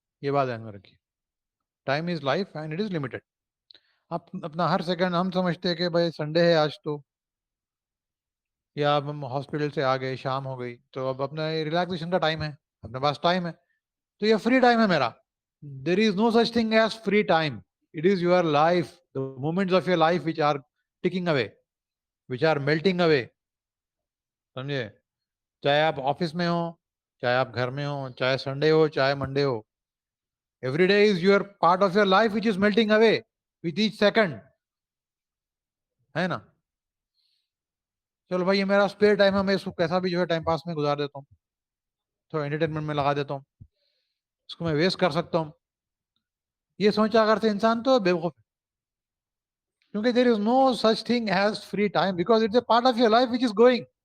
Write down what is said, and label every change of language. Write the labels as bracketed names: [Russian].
[Urdu] یہ بات ذہن میں رکھیے, [English] Time is life and it is limited. [Urdu] آپ اپنا ہر سیکنڈ, ہم سمجھتے ہیں کہ بھائی سنڈے ہے آج تو, یا اب ہم ہاسپٹل سے آ گئے, شام ہو گئی, تو اب اپنا ریلیکسیشن کا ٹائم ہے, اپنے پاس ٹائم ہے, تو یہ فری ٹائم ہے میرا. [English] There is no such thing as free time. It is your life, the moments of your life which are ticking away, which are melting away. [Urdu] سمجھے, چاہے آپ آفس میں ہو, چاہے آپ گھر میں ہو, چاہے سنڈے ہو, چاہے Monday ہو. [English] Every day is your part of your life which is melting away with each second, [Urdu] ہے نا. چلو بھائی یہ میرا اسپیئر ٹائم ہے, میں اس کو کیسا بھی جو ہے ٹائم پاس میں گزار دیتا ہوں, تو انٹرٹینمنٹ میں لگا دیتا ہوں, اس کو میں ویسٹ کر سکتا ہوں. یہ سوچا اگر سے انسان تو بیوقوف ہے, کیونکہ [English] There is no such thing as free time, because it's a part of your life which is going.